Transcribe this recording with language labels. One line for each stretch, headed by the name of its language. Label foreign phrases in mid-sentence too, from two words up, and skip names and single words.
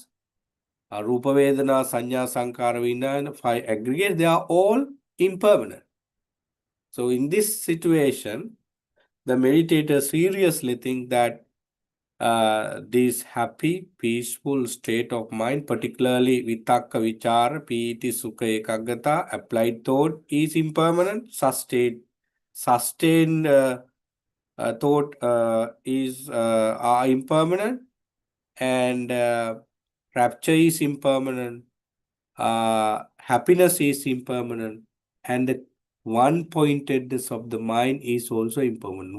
Pali: Rupa Vedana, Sanya, Sankara, Vijnana,
English: five aggregates, they are all impermanent. So in this situation, the meditator seriously think that this happy, peaceful state of mind, particularly
Pali: vitakka, vichara, piti, sukha, ekaggata,
English: applied thought, is impermanent. Sustained thought are impermanent, and rapture is impermanent. Happiness is impermanent, and the one-pointedness of the mind is also impermanent.